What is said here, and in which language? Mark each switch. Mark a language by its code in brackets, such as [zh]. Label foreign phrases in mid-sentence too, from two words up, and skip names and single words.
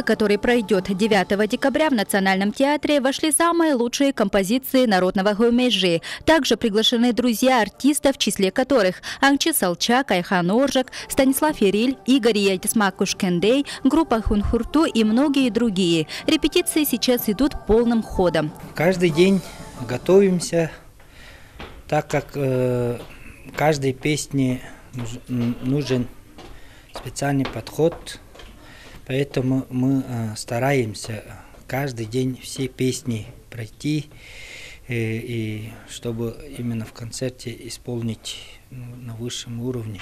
[ru] который пройдет 9 декабря в Национальном театре, вошли самые лучшие композиции народного хумежи. Также приглашены друзья артистов, в числе которых Аңчы Салчак, Айхан Оржак, Станислав Ериль, Игорь Ятисмакуш Кендей, группа Хунхурту и многие другие. Репетиции сейчас идут полным ходом. Каждый день готовимся, так как каждой песне нужен специальный подход, поэтому мы стараемся каждый день все песни пройти, и чтобы именно в концерте исполнить на высшем уровне.